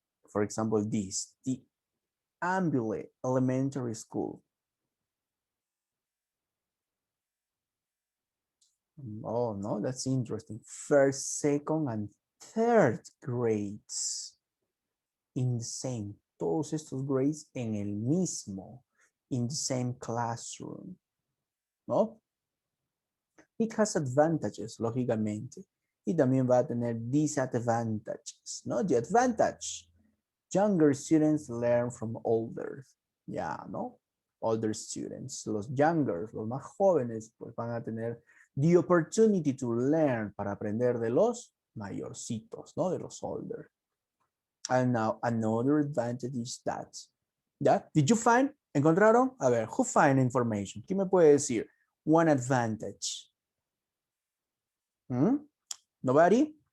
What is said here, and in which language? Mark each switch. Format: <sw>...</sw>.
<en>For example, this, the Ambulance Elementary School. Oh, no, that's interesting. First, second, and third grades in the same.</en> <es>Todos estos grades en el mismo.</es> <en>In the same classroom.</en> <es>¿No?</es> <en>It has advantages,</en> <es>lógicamente. Y también va a tener disadvantages, ¿no?</es> <en>The advantage. Younger students learn from older. Ya, ¿no? Older students.</en> <es>Los younger, los más jóvenes, pues van a tener</es> <en>the opportunity to learn,</en> <es>para aprender de los mayorcitos, ¿no? De los older.</es> <en>And now another advantage is that. ¿Ya? Did you find?</en> <es>¿Encontraron?</es> <en>A ver, who find information?</en> <es>¿Quién me puede decir?</es> <en>One advantage. Nobody?</en>